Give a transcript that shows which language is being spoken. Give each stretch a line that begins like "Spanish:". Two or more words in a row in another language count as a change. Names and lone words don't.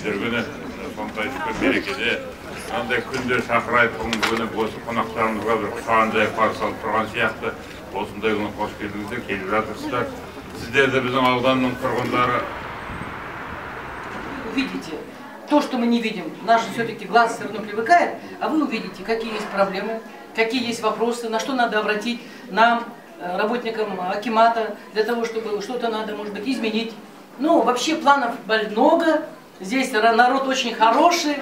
Kazakh: Сондай мерекеде, андай күнде шақырайып, күні осы қонақтарымызға бір құшағындай қарсы алып тұрған сияқты, осындай күні қош келдіңіздер, келіп жатырсыздар. Сіздер де біздің ауданның тұрғындары.
Russian: Увидите то, что мы не видим. Наш все-таки глаз все равно привыкает, а вы увидите, какие есть проблемы, какие есть вопросы, на что надо обратить нам, работникам акимата, для того, чтобы что-то надо, может быть, изменить. Ну, вообще планов много, здесь народ очень хороший.